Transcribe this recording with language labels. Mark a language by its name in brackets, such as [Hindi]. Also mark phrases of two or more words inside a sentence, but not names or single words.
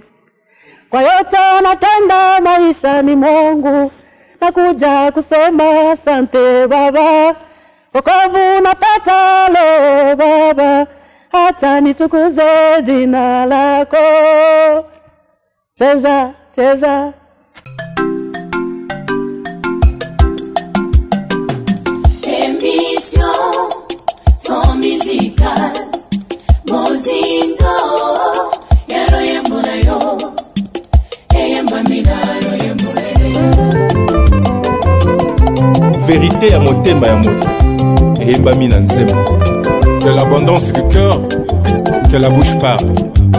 [Swahili] Kwa yote natenda maisha ni Mungu, nakuja kusema asante Baba. Wokovu napata leo Baba, hata nitukuze jina lako. Cheza, cheza. [French] Émission Fond Musical Mozindo Yaro Yemurayo [Lingala] Vérité à motema ya moto eyembami na nzembo. [French] Que l'abondance du cœur, que la bouche parle.